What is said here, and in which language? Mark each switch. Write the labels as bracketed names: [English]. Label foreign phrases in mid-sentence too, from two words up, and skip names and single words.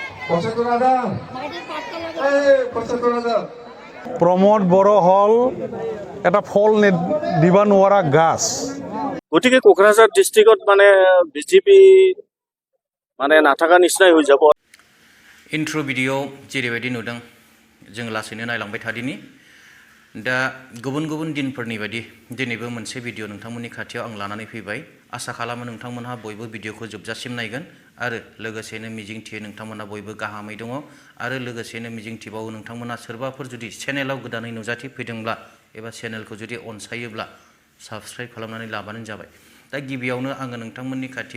[Assamese] Pramod Boro hall এটা ফল দিবা নোৱাৰা গাছ গতিকে কোকৰাঝাৰ ডিস্ট্ৰিক্টত মানে বিজেপি মানে নাথাকা নিচিনাই হৈ যাব [English] intro video [Bodo] जेरैबायदि नुदों जों लासैनो नायलांबाय थादिनि दा गुबुन गुबुन दिनफोरनि बायदि दिनैबो मोनसे भिडिअ नोंथांमोननि खाथियाव आं लानानै फैबाय आसा खालामो नोंथांमोनहा बयबो भिडिअखौ जोबजासिम नायगोन आरो लोगोसेनो मिजिंथियो नोंथांमोनहा बयबो गाहामै दङ आरो लोगोसेनो मिजिंथिबावो नोंथांमोनहा सोरबाफोर जुदि चेनेलाव गोदानै नुजाथि फैदोंब्ला एबा चेनेलखौ जुदि अनसायोब्ला साबस्क्राइब खालामनानै लाबानो जाबाय दा गिबियावनो आङो नोंथांमोननि खाथियाव